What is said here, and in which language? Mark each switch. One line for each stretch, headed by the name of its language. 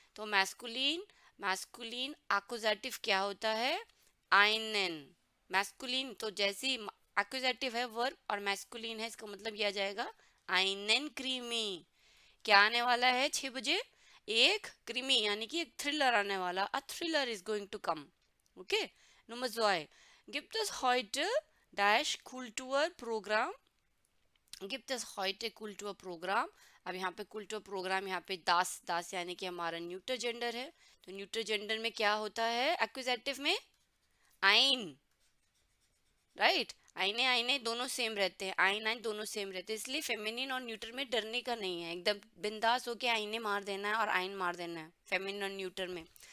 Hindi: तो masculine masculine accusative क्या होता है, आइनन। मैस्कुलिन तो जैसे ही एक्यूजेटिव है वर्ब और मैस्कुलिन है, इसका मतलब यह आ जाएगा आइनन क्रीमी। क्या आने वाला है 6 बजे, एक क्रीमी यानी कि एक थ्रिलर आने वाला,
English: A thriller is going to come.
German: ओके, Nummer 2. Gibt es heute Dash Kulturprogramm? Gibt es heute Kulturprogramm?
Hindi: अब यहाँ पे कुल्चर प्रोग्राम, यहाँ पे दास, दास यानी कि हमारा न्यूटर जेंडर है। तो न्यूटर जेंडर में क्या होता है एक्विजेटिव में, आइन, राइट। आइने आइने दोनों सेम रहते हैं, आइन आइन दोनों सेम रहते हैं, इसलिए फेमिनिन और न्यूटर में डरने का नहीं है, एकदम बिंदास होके आइने मार देना है और आइन मार देना है फेमिनिन और न्यूटर में।